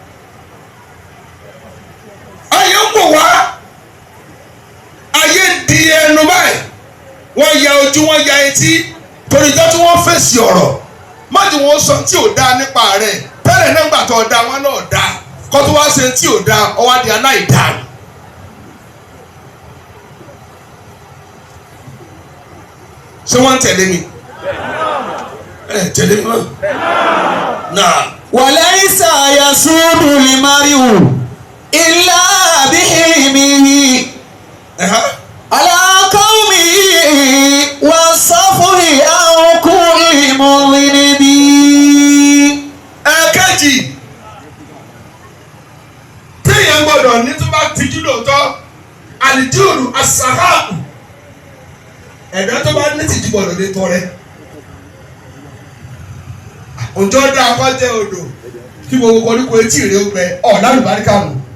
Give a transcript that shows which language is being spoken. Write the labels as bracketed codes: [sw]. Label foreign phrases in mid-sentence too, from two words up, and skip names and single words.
[yo] ayé ń wò wá ayé di ẹnu báyìí wọ́n ya ojú wọ́n ya etí torí ìjọ tí wọ́n fèsì ọ̀rọ̀ májú wọn sọ tí ò dáa nípa rẹ̀ tẹ́lẹ̀ náà gbà tó ọ̀dà wọn náà dáa kó tó wá ṣe tí ò dáa ọwọ́ di aláìdáa. ṣé wọ́n ń tẹ̀lé mi tẹ̀lé mi mọ́ náà. [ar] وليس يسود المرء إلا بحلمه على قومه والصفح عن كل مذنب. [yo] ẹ̀kẹ́jì téèyàn gbọ́dọ̀ ní tó bá tijú lóòótọ́ àlìjúùrù àsàháàbù ẹ̀dá tó bá ní tìjú gbọ́dọ̀ ní tọrẹ. òjò dá akọ́jẹ́ odò kí gbogbo koríko etí rẹ̀ ó gbẹ ọ̀ lálùbáríkà nù.